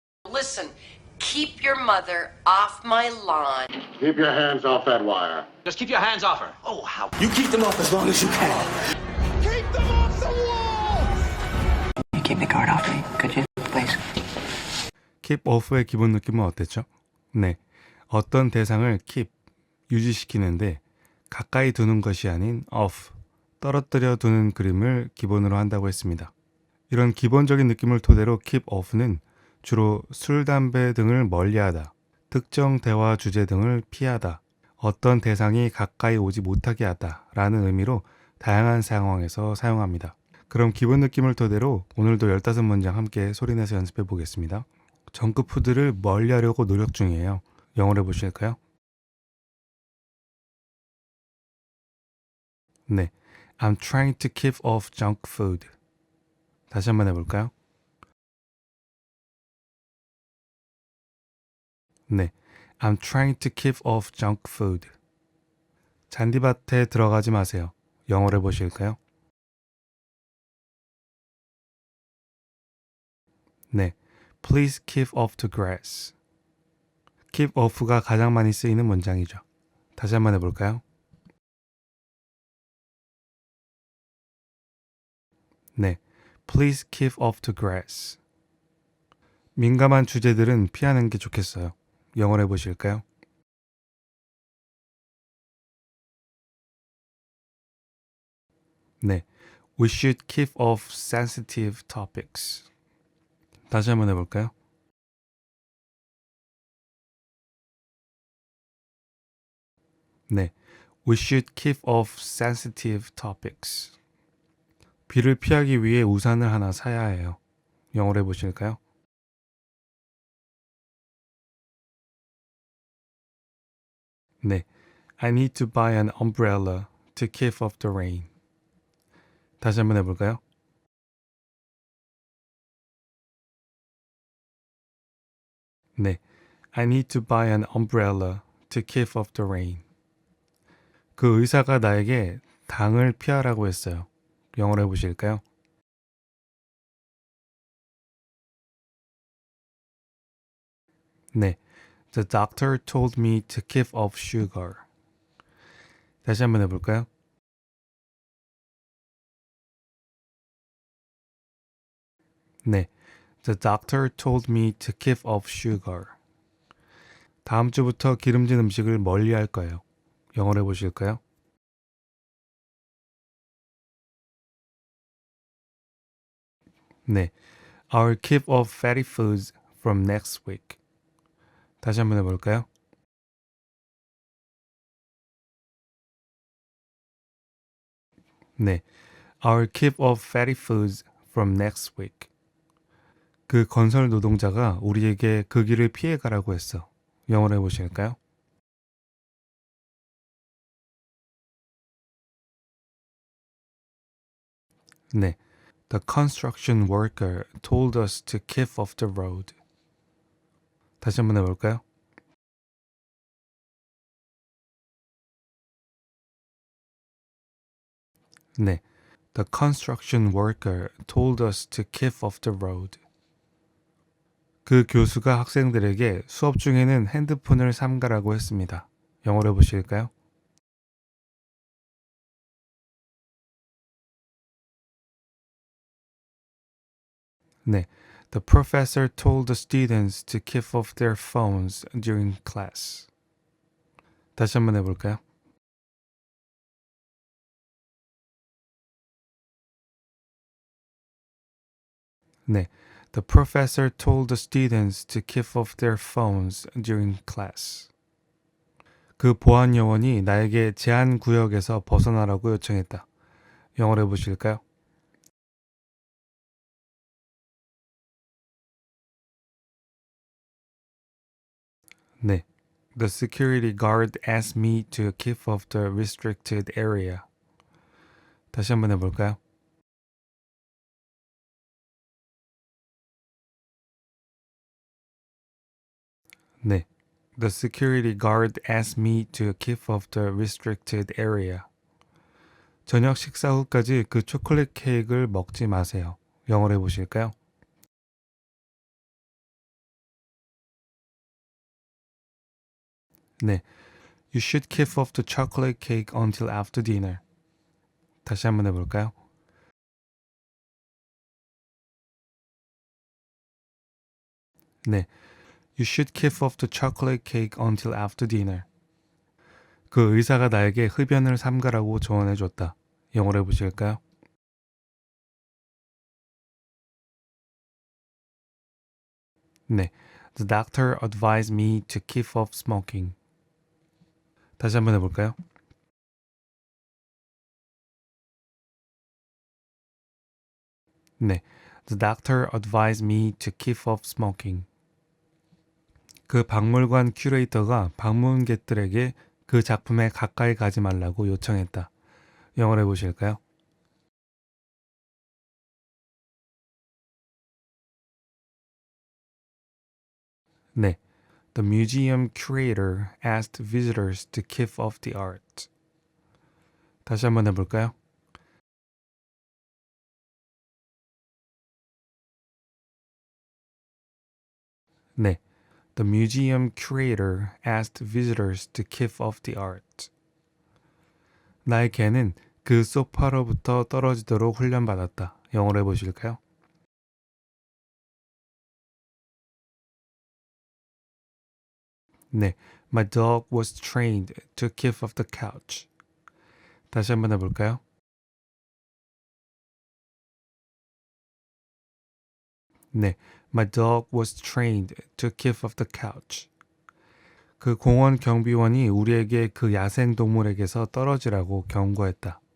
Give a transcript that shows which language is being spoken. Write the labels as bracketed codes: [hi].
[en] Listen, keep your mother off my lawn. Keep your hands off that wire. Just keep your hands off her. Oh, how? You keep them off as long as you can. Keep them off the wall! You keep the card off me, could you, please? [ko] keep off의 기본 느낌은 어땠죠? 네. 어떤 대상을 keep, 유지시키는데 가까이 두는 것이 아닌 off, 떨어뜨려 두는 그림을 기본으로 한다고 했습니다. 이런 기본적인 느낌을 토대로 keep off는 주로 술, 담배 등을 멀리하다, 특정 대화 주제 등을 피하다, 어떤 대상이 가까이 오지 못하게 하다 라는 의미로 다양한 상황에서 사용합니다. 그럼 기본 느낌을 토대로 오늘도 15문장 함께 소리내서 연습해 보겠습니다. 정크푸드를 멀리하려고 노력 중이에요. 영어로 해보실까요? [en] 네, I'm trying to keep off junk food. [ko] 다시 한번 해볼까요? [en] 네, I'm trying to keep off junk food. [ko] 잔디밭에 들어가지 마세요. 영어로 해보실까요? [en] 네, please keep off the grass. [ko] keep off가 가장 많이 쓰이는 문장이죠. 다시 한번 해볼까요? [en] 네, please keep off the grass. [ko] 민감한 주제들은 피하는 게 좋겠어요. 영어로 해보실까요? [en] 네, we should keep off sensitive topics. [ko] 다시 한번 해볼까요? [en] 네, we should keep off sensitive topics. [ko] 비를 피하기 위해 우산을 하나 사야 해요. 영어로 해보실까요? [en] 네, I need to buy an umbrella to keep off the rain. [ko] 다시 한번 해볼까요? [en] 네, I need to buy an umbrella to keep off the rain. [ko] 그 의사가 나에게 당을 피하라고 했어요. 영어로 해보실까요? [en] 네, The doctor told me to keep off sugar. [ko] 다시 한번 해볼까요? [en] 네, The doctor told me to keep off sugar. [ko] 다음 주부터 기름진 음식을 멀리 할 거예요. 영어로 해보실까요? [en] 네, I'll keep off fatty foods from next week. [ko] 다시 한번 해볼까요? [en] 네, I'll keep off fatty foods from next week. [ko] 그 건설 노동자가 우리에게 그 길을 피해가라고 했어. 영어로 해보실까요? [en] 네, The construction worker told us to keep off the road. [ko] 다시 한번 해볼까요? [en] 네, The construction worker told us to keep off the road. [ko] 그 교수가 학생들에게 수업 중에는 핸드폰을 삼가라고 했습니다. 영어로 해보실까요? [en] 네, The professor told the students to keep off their phones during class. [ko] 다시 한번 해볼까요? [en] 네, The professor told the students to keep off their phones during class. [ko] 그 보안 요원이 나에게 제한 구역에서 벗어나라고 요청했다. 영어로 해보실까요? [en] 네, The security guard asked me to keep off the restricted area. [ko] 다시 한번 해볼까요? [en] 네, The security guard asked me to keep off the restricted area. [ko] 저녁 식사 후까지 그 초콜릿 케이크를 먹지 마세요. 영어로 해보실까요? [en] 네, You should keep off the chocolate cake until after dinner. [ko] 다시 한번 해볼까요? [en] 네, You should keep off the chocolate cake until after dinner. [ko] 그 의사가 나에게 흡연을 삼가라고 조언해줬다. 영어로 해보실까요? [en] 네, The doctor advised me to keep off smoking. [ko] 다시 한번 해볼까요? [en] 네, The doctor advised me to keep off smoking. [ko] 그 박물관 큐레이터가 방문객들에게 그 작품에 가까이 가지 말라고 요청했다. 영어로 해보실까요? 네, [en] The museum curator asked visitors to keep off the art. [ko] 다시 한번 해볼까요? 네. [en] The museum curator asked visitors to keep off the art. [ko] 나의 개는 그 소파로부터 떨어지도록 훈련받았다. 영어로 해보실까요? 네. [en] My dog was trained to keep off the couch. [ko] 다시 한번 해볼까요? 네. [en] My dog was trained to keep off the couch. [ko] 그 공원 경비원이 우리에게 그 야생 동물에게서 떨어지라고 경고했다.